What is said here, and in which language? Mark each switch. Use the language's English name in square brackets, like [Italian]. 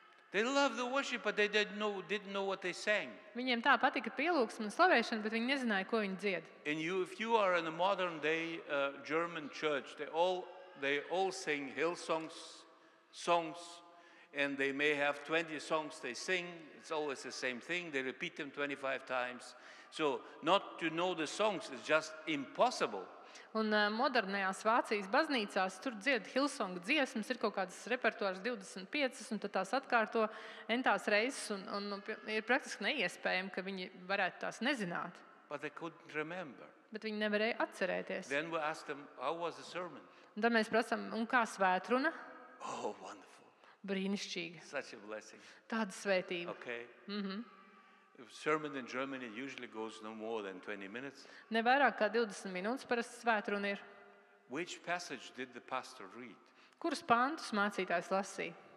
[English] They loved the worship, but they didn't know what they sang. [Latvian] Viņiem tā patika pielūgsme un slavēšana, bet viņi nezināja, ko viņi dzied. [English] And if you are in a modern day German church, they all sing songs, and they may have 20 songs they sing. It's always the same thing. They repeat them 25 times. So not to know the songs is just impossible. [Latvian] Un modernajās Vācijas baznīcās tur dzied Hillsonga dziesmas, ir kaut kādas repertuārs 25, un tad tās atkārto entās reizes, un ir praktiski neiespējami, ka viņi varētu tās nezināt. [English] But they couldn't remember. [Latvian] Bet viņi nevarēja atcerēties. [English] Then we asked them, how was the sermon? [Latvian] Un tad mēs prasām, un kā svētruna? [English] Oh, wonderful. [Latvian] Brīnišķīgi. [English] Such a blessing. [Latvian] Tāda svētība. [English] Okay. A sermon in Germany usually goes no more than 20 minutes. [Latvian] Ne vairāk kā 20 minūtes parasti svētruna ir. [English] Which passage did the pastor read? [Latvian] Kurus pantus mācītājs lasīja?